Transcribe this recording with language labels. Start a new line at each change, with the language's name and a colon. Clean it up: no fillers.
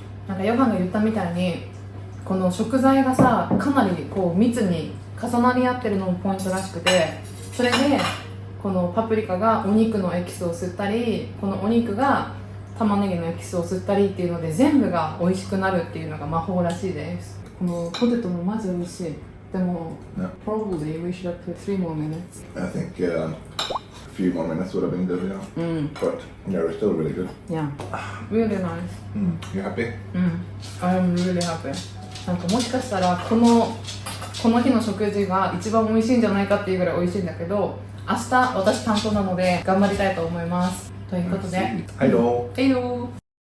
Japanese: なんかヨハンが言ったみたいにこの食材がさかなりこう密に重なり合ってるのもポイントらしくて、それでこのパプリカがお肉のエキスを吸ったり、このお肉が玉ねぎのエキスを吸ったりっていうので全部が美味しくなるっていうのが魔法らしいです。このポテトもマジ美味しい。でも、
English: probably we should have put 3 more minutes. I think a few more minutes would have been good, But yeah, they're still really good. Yeah, really nice. You happy? I'm really happy.
Japanese: なんかもしかしたらこの日の食事が一番美味しいんじゃないかっていうぐらい美味しいんだけど、明日私担当なので頑張りたいと思います。ということで、はいどう。はいよー。